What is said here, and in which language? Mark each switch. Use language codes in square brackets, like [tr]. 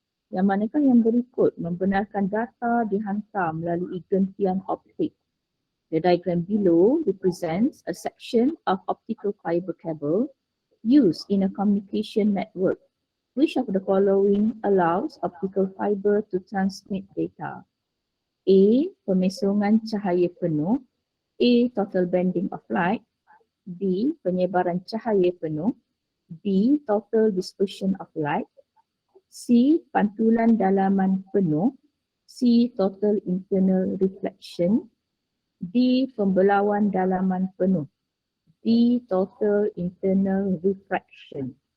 [ms] Yang manakah yang berikut membenarkan data dihantar melalui gentian optik? [en] The diagram below represents a section of optical fiber cable used in a communication network. Which of the following allows optical fiber to transmit data? A. [ms] Pemesongan cahaya penuh, A. [en] Total bending of light, B. [ms] Penyebaran cahaya penuh, [en] B. Total dispersion of light, C. [ms] Pantulan dalaman penuh, C. [en] Total internal reflection, [ms] D. Pembelauan dalaman penuh, D. [en] Total internal refraction.